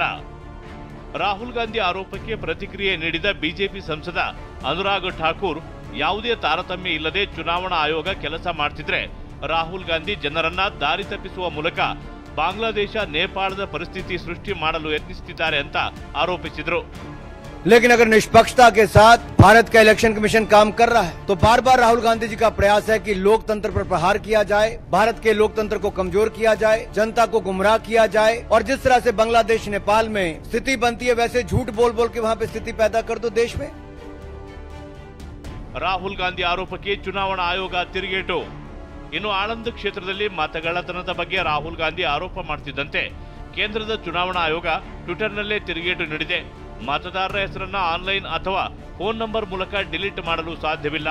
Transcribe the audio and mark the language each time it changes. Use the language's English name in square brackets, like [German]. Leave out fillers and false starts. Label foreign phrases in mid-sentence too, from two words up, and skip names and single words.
[Kannada] ರಾಹುಲ್ ಗಾಂಧಿ ಆರೋಪಕ್ಕೆ ಪ್ರತಿಕ್ರಿಯೆ ನೀಡಿದ ಬಿಜೆಪಿ ಸಂಸದ ಅನುರಾಗ್ ಠಾಕೂರ್, ಯಾವುದೇ ತಾರತಮ್ಯ ಇಲ್ಲದೆ ಚುನಾವಣಾ ಆಯೋಗ ಕೆಲಸ ಮಾಡ್ತಿದ್ರೆ ರಾಹುಲ್ ಗಾಂಧಿ ಜನರನ್ನ ದಾರಿ ತಪ್ಪಿಸುವ ಮೂಲಕ ಬಾಂಗ್ಲಾದೇಶ, ನೇಪಾಳದ ಪರಿಸ್ಥಿತಿ ಸೃಷ್ಟಿ ಮಾಡಲು ಯತ್ನಿಸುತ್ತಿದ್ದಾರೆ ಅಂತ ಆರೋಪಿಸಿದರು. [Hindi] लेकिन अगर निष्पक्षता के साथ भारत का इलेक्शन कमीशन काम कर रहा है तो बार बार राहुल गांधी जी का प्रयास है कि लोकतंत्र पर प्रहार किया जाए, भारत के लोकतंत्र को कमजोर किया जाए, जनता को गुमराह किया जाए और जिस तरह से बांग्लादेश, नेपाल में स्थिति बनती है वैसे झूठ बोल बोल के वहाँ पे स्थिति पैदा कर दो देश में. [Kannada] ರಾಹುಲ್ ಗಾಂಧಿ ಆರೋಪಕ್ಕೆ ಚುನಾವಣಾ ಆಯೋಗ ತಿರುಗೇಟು. ಇನ್ನು ಆಳಂದ್ ಕ್ಷೇತ್ರದಲ್ಲಿ ಮತಗಳ್ಳತನದ ಬಗ್ಗೆ ರಾಹುಲ್ ಗಾಂಧಿ ಆರೋಪ ಮಾಡುತ್ತಿದ್ದಂತೆ ಕೇಂದ್ರದ ಚುನಾವಣಾ ಆಯೋಗ ಟ್ವಿಟರ್ನಲ್ಲೇ ತಿರುಗೇಟು ನೀಡಿದೆ. ಮತದಾರರ ಹೆಸರನ್ನ ಆನ್ಲೈನ್ ಅಥವಾ ಫೋನ್ ನಂಬರ್ ಮೂಲಕ ಡಿಲೀಟ್ ಮಾಡಲು ಸಾಧ್ಯವಿಲ್ಲ.